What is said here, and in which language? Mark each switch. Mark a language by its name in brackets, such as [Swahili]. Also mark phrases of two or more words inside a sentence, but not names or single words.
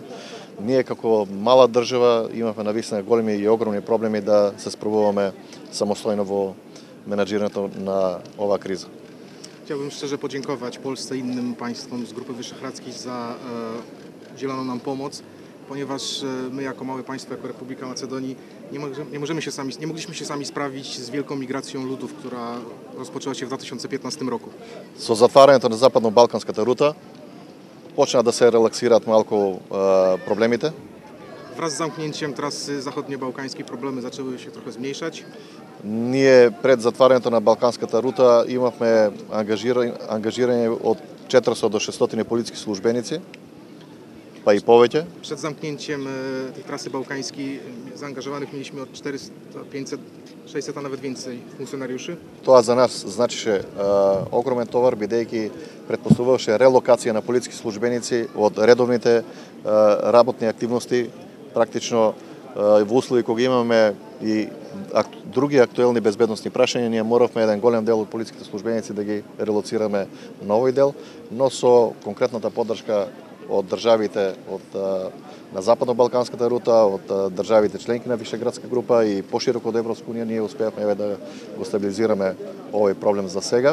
[Macedonian] Ние како мала држава имавме навистина големи и огромни проблеми да се справуваме самостојно во менаџирањето на оваа криза. [Polish] Chciałbym szczerze podziękować Polsce i innym państwom z Grupy Wyszehradzkiej za udzieloną nam pomoc, ponieważ my jako małe państwo, jako Republika Macedonii nie mogliśmy się sami sprawić z wielką migracją ludów, która rozpoczęła się w 2015 roku. [Macedonian] Со затварањето на западно-балканската рута почна да се релаксираат малку проблемите. [Polish] Wraz z zamknięciem trasy zachodniobałkańskiej problemy zaczęły się trochę zmniejszać. [Macedonian] Ние пред затварањето на балканската рута имавме ангажирање од 400 до 600 полициски службеници, па и повеќе. [Polish] Przed zamknięciem tej trasy bałkańskiej zaangażowanych mieliśmy od 400, 500, 600, a nawet więcej funkcjonariuszy. [Macedonian] Тоа за нас значише огромен товар, бидејќи предпоставуваше релокација на полициски службеници од редовните работни активности, практично во услови кога имаме и други актуелни безбедносни прашања, ние моравме еден голем дел од полициските службеници да ги релоцираме на овој дел, но со конкретната поддршка од државите на западно-балканската рута, од државите членки на Вишеградска група и пошироко од Европска унија, ние успеавме да го стабилизираме овој проблем за сега.